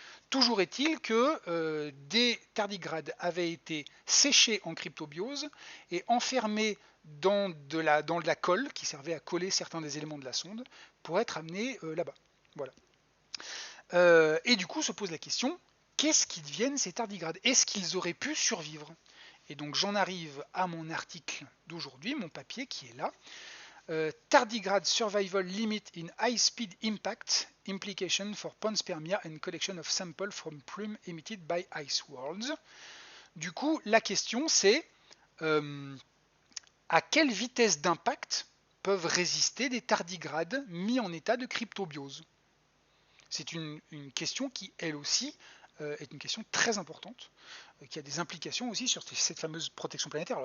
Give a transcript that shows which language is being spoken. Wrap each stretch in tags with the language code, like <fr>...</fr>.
<fr>Toujours est-il que des tardigrades avaient été séchés en cryptobiose et enfermés dans de la colle qui servait à coller certains des éléments de la sonde pour être amenés là-bas. Voilà. Et du coup se pose la question, qu'est-ce qui deviennent ces tardigrades? Est-ce qu'ils auraient pu survivre? Et donc j'en arrive à mon article d'aujourd'hui, mon papier qui est là.</fr> <en>Tardigrade Survival Limit in High Speed Impact Implication for Panspermia and Collection of Samples from Plume Emitted by Ice Worlds.</en> <fr>Du coup, la question c'est à quelle vitesse d'impact peuvent résister des tardigrades mis en état de cryptobiose? C'est une question qui, elle aussi, est une question très importante, qui a des implications aussi sur cette fameuse protection planétaire.</fr>